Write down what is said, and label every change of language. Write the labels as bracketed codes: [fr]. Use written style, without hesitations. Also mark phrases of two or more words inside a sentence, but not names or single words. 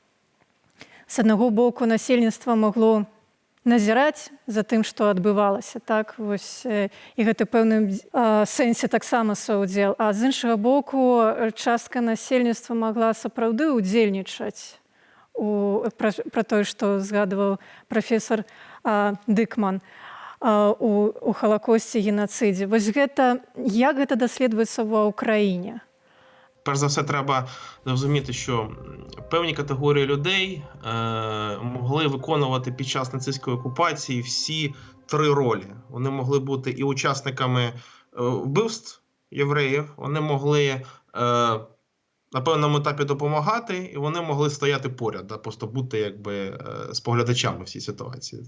[be] з аднаго боку насельніцтва магло назіраць за тым, што адбывалася, так вось і гэта пэўным сэнсе таксама саўдзел, а з іншага боку частка насельніцтва магла сапраўды ўдзельнічаць пра тое, што згадваў прафесор Дыкман у Халакосце, генацыдзе. Вось гэта, як гэта даследуецца ва ўкраіне? [uk] Перш за все, треба розуміти, що певні категорії людей могли виконувати під час нацистської окупації всі три ролі. Вони могли бути і учасниками вбивств євреїв, вони могли на певному етапі допомагати, і вони могли стояти поряд, просто бути якби споглядачами в цій ситуації.